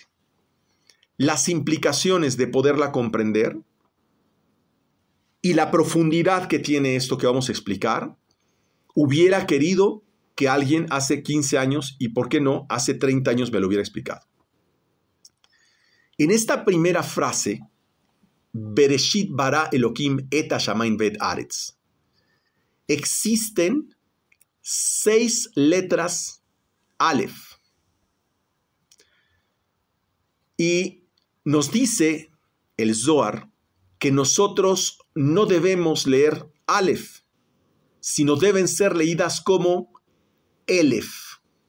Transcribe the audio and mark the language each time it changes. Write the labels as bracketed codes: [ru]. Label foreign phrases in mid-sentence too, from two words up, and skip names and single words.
[es] Las implicaciones de poderla comprender y la profundidad que tiene esto que vamos a explicar, hubiera querido que alguien hace 15 años y, ¿por qué no?, hace 30 años me lo hubiera explicado. En esta primera frase, [he] בראשית ברא אלהים את השמים ואת הארץ, [es] existen 6 letras Aleph. Y nos dice el Zohar que nosotros no debemos leer Aleph, sino deben ser leídas como Elef.